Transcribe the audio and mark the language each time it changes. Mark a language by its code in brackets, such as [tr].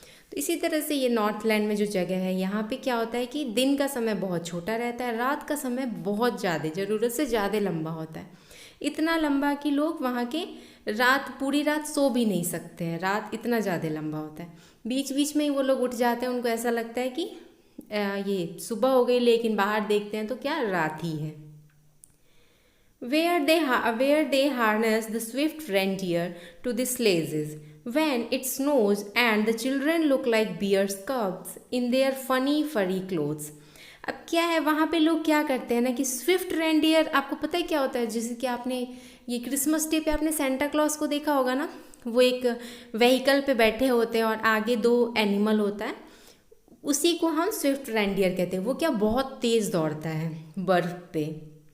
[hi] तो इसी तरह से ये नॉर्थलैंड में जो जगह है, यहाँ पे क्या होता है कि दिन का समय बहुत छोटा रहता है, रात का समय बहुत ज़्यादा, ज़रूरत से ज़्यादा लंबा होता है। इतना लंबा कि लोग वहाँ के पूरी रात सो भी नहीं सकते हैं, रात इतना ज़्यादा लंबा होता है। बीच बीच में ही वो लोग उठ जाते हैं, उनको ऐसा लगता है कि ये सुबह हो गई, लेकिन बाहर देखते हैं तो क्या, रात ही है। [en] Where they harness the swift reindeer to the sledges when it snows and the children look like bear's cubs in their funny furry clothes। [hi] अब क्या है, वहाँ पे लोग क्या करते हैं ना कि स्विफ्ट रेंडियर, आपको पता है क्या होता है? जैसे कि आपने ये क्रिसमस डे पे आपने सेंटा क्लॉज को देखा होगा ना, वो एक व्हीकल पे बैठे होते हैं और आगे दो एनिमल होता है, उसी को हम स्विफ्ट रेंडियर कहते हैं। वो क्या, बहुत तेज़ दौड़ता है बर्फ़ पे।